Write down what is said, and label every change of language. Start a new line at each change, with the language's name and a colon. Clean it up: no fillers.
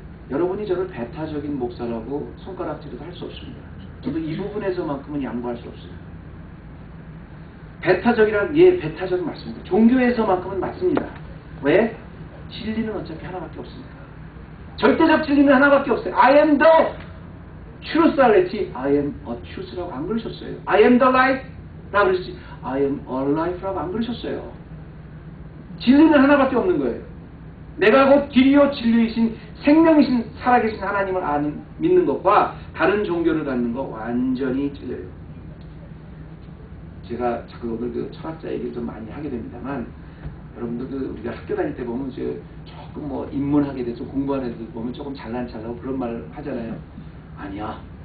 Korean: 여러분이 저를 배타적인 목사라고 손가락질도 할 수 없습니다. 저도 이 부분에서만큼은 양보할 수 없어요. 배타적이란 배타적인 맞습니다. 종교에서만큼은 맞습니다. 왜? 진리는 어차피 하나밖에 없으니까. 절대적 진리는 하나밖에 없어요.
English: I am the truth
Korean: 알랬지
English: I am a truth라고
Korean: 안 그러셨어요.
English: I am the life
Korean: 라고 그러셨지
English: I am a life라고
Korean: 안 그러셨어요. 진리는 하나밖에 없는 거예요. 내가 곧 길이요 진리이신 생명이신 살아계신 하나님을 믿는 것과 다른 종교를 갖는 것 완전히 틀려요. 제가 자꾸 오늘 그 철학자 얘기를 좀 많이 하게 됩니다만, 여러분들 우리가 학교 다닐 때 보면 이제 조금 뭐 인문학에 대해서 공부하는 애들 보면 조금 잘난 척하고 그런 말을 하잖아요. 아니야.